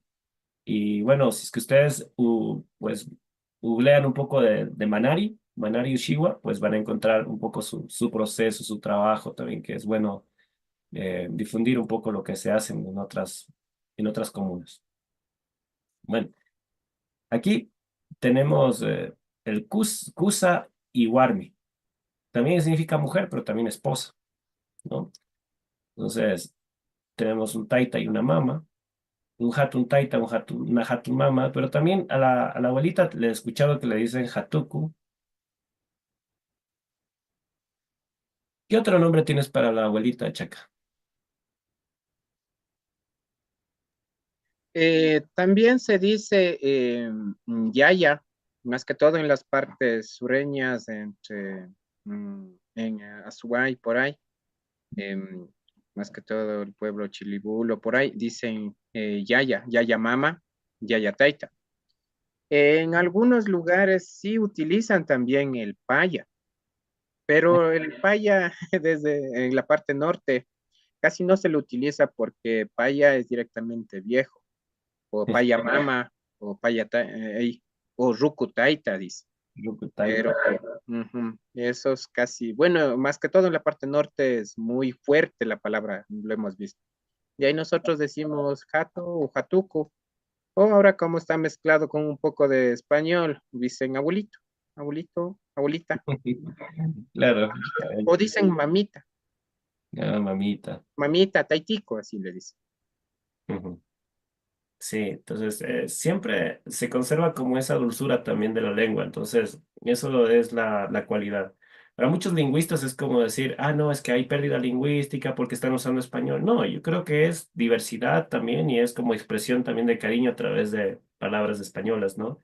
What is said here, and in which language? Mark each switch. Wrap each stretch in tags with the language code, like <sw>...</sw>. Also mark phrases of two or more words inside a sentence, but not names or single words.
<es>Y bueno, si es que ustedes pues googlean un poco de Manari Ushiwa, pues van a encontrar un poco su proceso, su trabajo también, que es bueno difundir un poco lo que se hace en otras comunas. Bueno, aquí tenemos el Kusa y Warmi. También significa mujer, pero también esposa, ¿no? Entonces, tenemos un taita y una mama. Un</es> <qu>hatun taita,</qu> <es>una</es> <qu>hatun mama,</qu> <es>pero también a la abuelita le he escuchado que le dicen hatuku. ¿Qué otro nombre tienes para la abuelita, Chaca? También se dice yaya, más que todo en las partes sureñas, en Azuay, por ahí, em, más que todo el pueblo Chilibulo, por ahí, dicen</es> <qu>yaya, yaya mama, yaya taita.</qu> <es>En algunos lugares sí utilizan también el paya, pero el paya desde en la parte norte casi no se lo utiliza porque paya es directamente viejo, o</es> <qu>paya mama,</qu> <es>o o</es> <qu>ruku taita,</qu> <es>dice. Taita. Pero eso es casi, bueno, más que todo en la parte norte es muy fuerte la palabra, lo hemos visto. Y ahí nosotros decimos jato o jatuco, o ahora como está mezclado con un poco de español, dicen abuelito, abuelito, abuelita, Claro. o dicen mamita, Ah, mamita. mamita, taitico, así le dicen. Ujú. Sí, entonces siempre se conserva como esa dulzura también de la lengua, entonces eso es la cualidad. Para muchos lingüistas es como decir, no, es que hay pérdida lingüística porque están usando español. No, yo creo que es diversidad también y es como expresión también de cariño a través de palabras españolas, ¿no?</es>